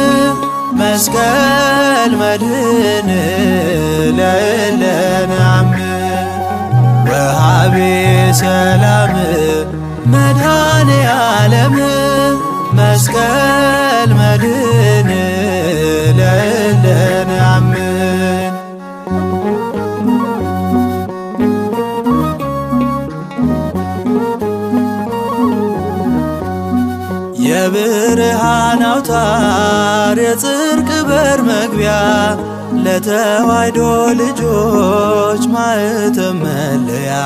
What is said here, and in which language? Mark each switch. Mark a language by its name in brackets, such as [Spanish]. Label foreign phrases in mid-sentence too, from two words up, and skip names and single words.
[Geez] መስቀል መድህን ለእለ ነአምን። ወሃቤ ሰላም መድኃኔ ዓለም መስቀል መድህን ለእለ ነአምን። [Amharic] የብርሃን አውታር የጽድቅ በር መግቢያ ለተዋሕዶ ልጆች ማኅተም መለያ